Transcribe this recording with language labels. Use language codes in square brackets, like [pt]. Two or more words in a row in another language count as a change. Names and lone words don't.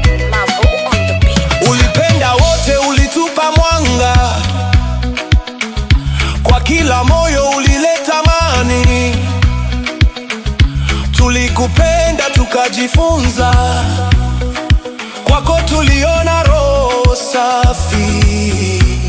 [en] Mavu on the beat. [sw] Ulipenda wote, ulitupa mwanga. Kwa kila moyo ulileta amani. Tulikupenda tukajifunza. Kwako tuliona roho safi.